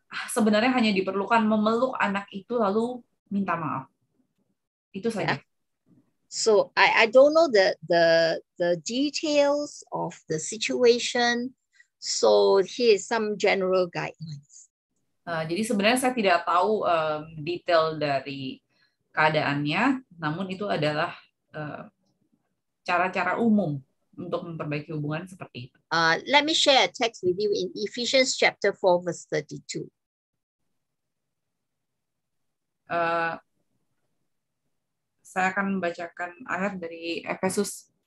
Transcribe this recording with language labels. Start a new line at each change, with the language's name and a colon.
Indonesian: Sebenarnya hanya diperlukan memeluk anak itu lalu minta maaf. Itu saja. Yeah.
English: So I don't know the details of the situation. So here's some general guidelines.
Indonesian: Jadi sebenarnya saya tidak tahu detail dari keadaannya, namun itu adalah cara-cara umum untuk memperbaiki hubungan seperti itu.
English: Let me share a text with you in Ephesians chapter 4, verse 32.
Indonesian: Saya akan membacakan ayat dari Ephesians